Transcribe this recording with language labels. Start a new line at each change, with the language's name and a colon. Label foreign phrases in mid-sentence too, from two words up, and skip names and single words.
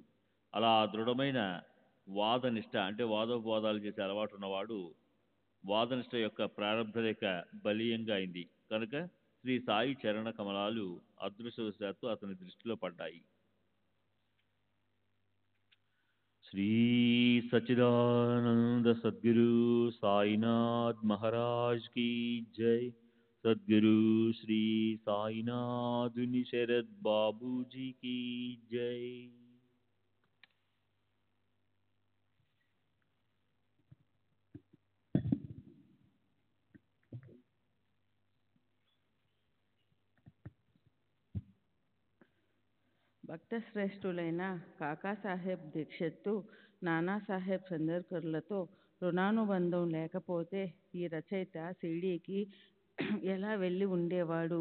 Telugu: అలా దృఢమైన వాదనిష్ట అంటే వాదోపవాదాలు చేసే అలవాటు ఉన్నవాడు వాదనిష్ట యొక్క ప్రారంభ రేఖ బలీయంగా అయింది. కనుక శ్రీ సాయి చరణ కమలాలు అదృష్టవశాత్తు అతని దృష్టిలో పడ్డాయి.
Hindi: श्री सच्चिदानंद सद्गुरु साईनाथ महाराज की जय। सद्गुरु श्री साईनाथ शरद बाबू जी की जय।
Telugu: భక్తశ్రేష్ఠులైన కాకాసాహెబ్ దీక్షిత్తు, నానాసాహెబ్ చందర్కర్లతో రుణానుబంధం లేకపోతే ఈ రచయిత షిరిడీకి ఎలా వెళ్ళి ఉండేవాడు?